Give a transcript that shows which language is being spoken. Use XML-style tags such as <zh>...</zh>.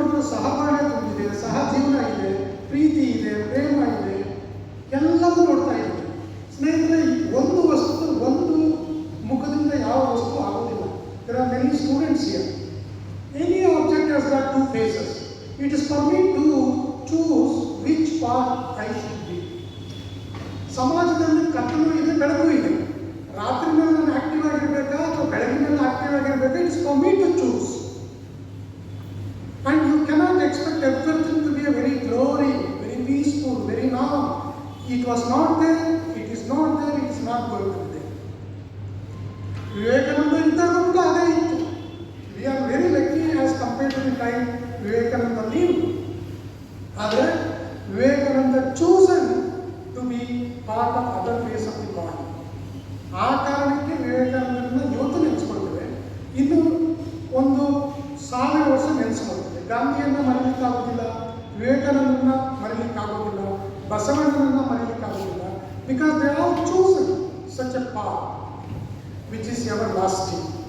<kn>ಸಹಬಾಳ್ವೆ ತುಂಬಿದೆ, ಸಹಜೀವನ ಇದೆ, ಪ್ರೀತಿ ಇದೆ, ಪ್ರೇಮ ಇದೆ, ಎಲ್ಲವೂ ನೋಡ್ತಾ ಇದ್ದೀವಿ. ಸ್ನೇಹಿತರೆ, ಒಂದು ವಸ್ತು, ಒಂದು ಮುಖದಿಂದ ಯಾವ ವಸ್ತು ಆಗೋದಿಲ್ಲ.</kn> <en>There are many students here. Any object has got two faces. It is for me to choose which part I should be.</en> <kn>ಸಮಾಜದಲ್ಲಿ ಕತ್ತಲು ಇದೆ, ಬೆಳಕು ಇದೆ. ರಾತ್ರಿನಲ್ಲಿ ನಾನು ಆಕ್ಟಿವ್ ಆಗಿರಬೇಕಾ ಅಥವಾ ಬೆಳಗಿನಲ್ಲಿ active ಆಗಿರಬೇಕಾ?</kn> <en>It's for me to choose. And you cannot expect everything to be a very glory, very peaceful, very calm. It was not there, it is not there, it is not going to be there.</en> <kn>Vivekananda ಇದ್ದಾಗ ಕೂಡ ಅದೇ ಇತ್ತು.</kn> <en>We are very lucky as compared to the time Vivekananda lived. ಆದರೆ Vivekananda chosen to be part of other face of the God.</en> <kn>ಆ ಕಾರಣಕ್ಕೆ ವಿವೇಕಾನಂದರನ್ನ ಇವತ್ತು ನೆನೆಸ್ಕೊಳ್ತೇವೆ. ಇನ್ನು ಒಂದು 1000 ವರ್ಷ ನೆನೆಸ್ಕೊಳ್ತೇವೆ. ಗಾಂಧಿಯನ್ನ ಮರೀಲಿಕ್ಕಾಗೋದಿಲ್ಲ, ವಿವೇಕಾನಂದರನ್ನ ಮರೀಲಿಕ್ಕಾಗೋದಿಲ್ಲ, ಬಸವಣ್ಣನನ್ನ ಮರೀಲಿಕ್ಕಾಗೋದಿಲ್ಲ.</kn> <en>Because they are chosen such a path which is everlasting.</en>